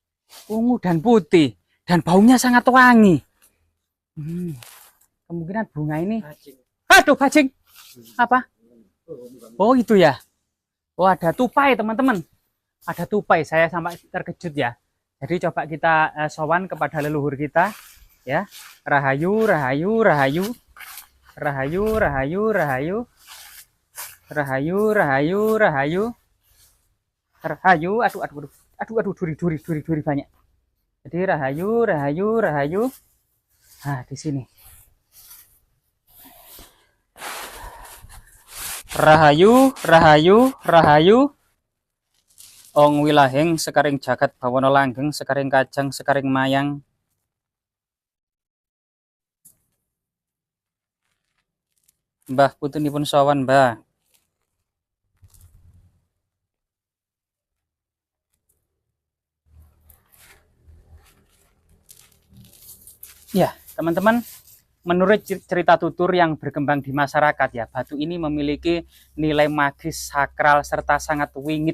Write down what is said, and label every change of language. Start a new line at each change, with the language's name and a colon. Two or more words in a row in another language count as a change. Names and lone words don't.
Indonesian: ungu dan putih, dan baunya sangat wangi. Kemungkinan bunga ini, aduh bajing, apa? Oh itu ya. Oh ada tupai teman-teman, ada tupai. Saya sampai terkejut ya. Jadi coba kita sowan kepada leluhur kita, ya.
Javanese: Rahayu, rahayu, rahayu, rahayu, rahayu, rahayu, rahayu, rahayu, rahayu, rahayu.
Indonesian: Aduh, duri banyak. Jadi
Javanese: rahayu, rahayu, rahayu.
Indonesian: Nah di sini.
Javanese: Rahayu, rahayu, rahayu. Ong wilahing sekaring jagat bawana langgeng, sekaring kajang, sekaring mayang. Mbah putunipun sowan, Mbah.
Indonesian: Ya, teman-teman, menurut cerita tutur yang berkembang di masyarakat ya, batu ini memiliki nilai magis, sakral, serta sangat wingit.